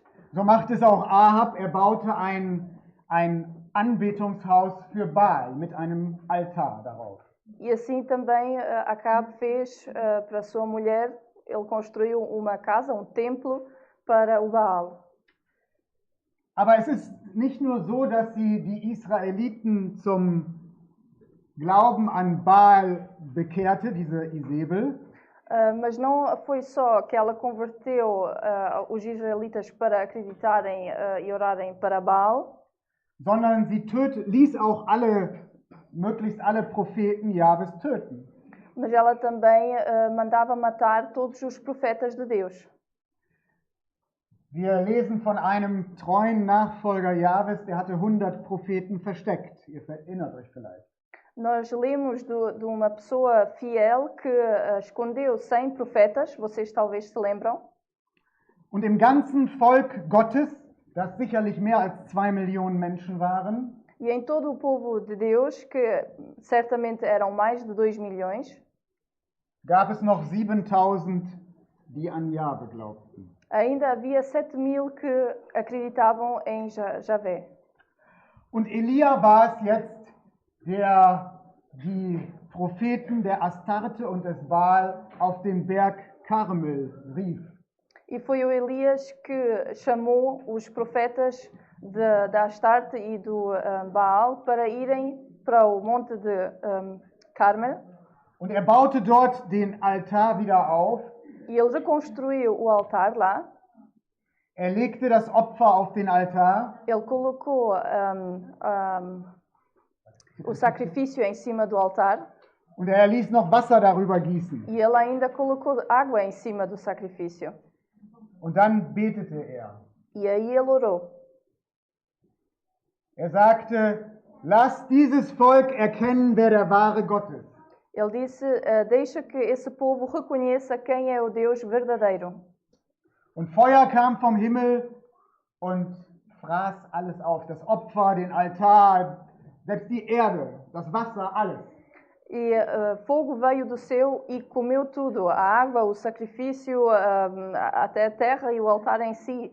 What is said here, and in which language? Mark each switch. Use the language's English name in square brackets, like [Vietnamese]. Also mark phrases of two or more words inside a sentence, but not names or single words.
[German] so macht es auch Ahab. Er baute ein Anbetungshaus für Baal mit einem Altar darauf. [Portuguese] e assim também Acabe fez para a sua mulher, ele construiu uma casa, um templo para o Baal. [German] Aber es ist nicht nur so, dass sie die Israeliten zum Glauben an Baal bekehrte, diese Isabel, [Portuguese] Mas não foi só que ela converteu os israelitas para acreditarem e orarem para Baal, [German] sondern sie ließ auch möglichst alle Propheten Jahwes töten. [Portuguese] mas ela também mandava matar todos os profetas de Deus. [German] Wir lesen von einem treuen Nachfolger Jahwes, der hatte 100 Propheten versteckt. Ihr erinnert euch vielleicht. [Portuguese] Nós lemos de uma pessoa fiel que escondeu 100 profetas, vocês talvez se lembram. [German] Und im ganzen Volk Gottes, das sicherlich mehr als 2 Millionen Menschen waren, [Portuguese] E em todo o povo de Deus, que certamente eram mais de 2 milhões, [German] gab es noch 7.000, die an Jahwe glaubten. [Portuguese] ainda havia 7.000 que acreditavam em Javé. [German] Und Elia war es jetzt, der die Propheten der Astarte und des Baal auf den Berg Karmel rief. [Portuguese] E foi o Elias que chamou os profetas da Astarte e do Baal para irem para o monte de Carmel. [German] Und er baute dort den Altar wieder auf. [Portuguese] E ele reconstruiu o altar lá. [German] Er legte das Opfer auf den Altar. [Portuguese] Ele colocou o sacrifício em cima do altar. [German] Und er ließ noch Wasser darüber gießen. [Portuguese] E ele ainda colocou água em cima do sacrifício. [German] Und dann betete er. [Portuguese] E aí ele orou. [German] Er sagte, lasst dieses Volk erkennen, wer der wahre Gott ist. [Portuguese] Ele disse, deixa que esse povo reconheça quem é o Deus verdadeiro. [German] Und Feuer kam vom Himmel und fraß alles auf. Das Opfer, den Altar, selbst die Erde, das Wasser, alles. [Portuguese] E fogo veio do céu e comeu tudo. A água, o sacrifício, até a terra e o altar em si.